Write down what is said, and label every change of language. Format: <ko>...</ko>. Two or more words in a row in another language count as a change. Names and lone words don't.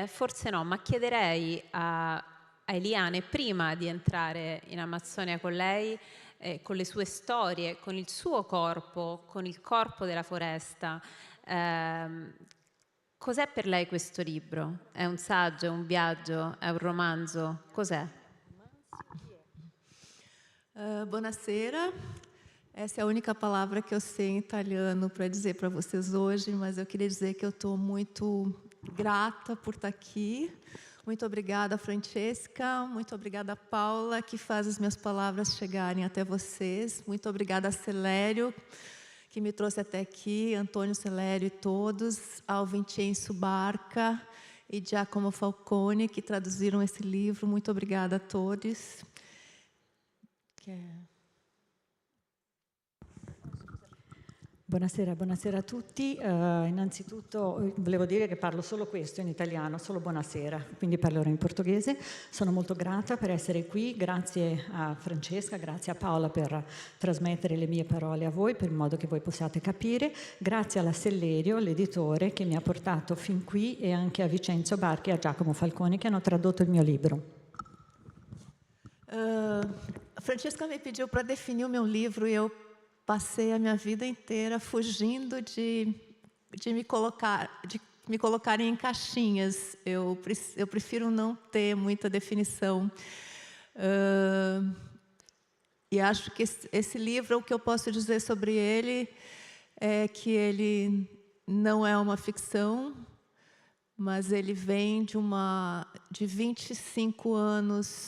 <it>Forse no, ma chiederei a Eliane, prima di entrare in Amazzonia con lei, con le sue storie, con il suo corpo, con il corpo della foresta, cos'è per lei questo libro? È un saggio, è un viaggio, è un romanzo? Cos'è? Buonasera.</it> <pt>Essa é a única palavra que eu sei em italiano para dizer para vocês hoje, mas eu queria dizer que eu estou muito grata por estar aqui. Muito obrigada, Francesca. Muito obrigada, Paula, que faz as minhas palavras chegarem até vocês. Muito obrigada, Sellerio, que me trouxe até aqui, Antônio Sellerio e todos, ao Vincenzo Barca e Giacomo Falcone, que traduziram esse livro. Muito obrigada a todos.</pt> <it>Buonasera, buonasera a tutti. Innanzitutto volevo dire che parlo solo questo in italiano, solo buonasera, quindi parlerò in portoghese. Sono molto grata per essere qui, grazie a Francesca, grazie a Paola per trasmettere le mie parole a voi, per modo che voi possiate capire. Grazie alla Sellerio, l'editore, che mi ha portato fin qui, e anche a Vincenzo Barchi e a Giacomo Falcone, che hanno tradotto il mio libro.</it> <pt>Francesca me pediu para definir o meu livro e eu passei a minha vida inteira fugindo de me colocarem em caixinhas. Eu prefiro não ter muita definição. E acho que esse livro, o que eu posso dizer sobre ele é que ele não é uma ficção, mas ele vem de 25 anos.</pt>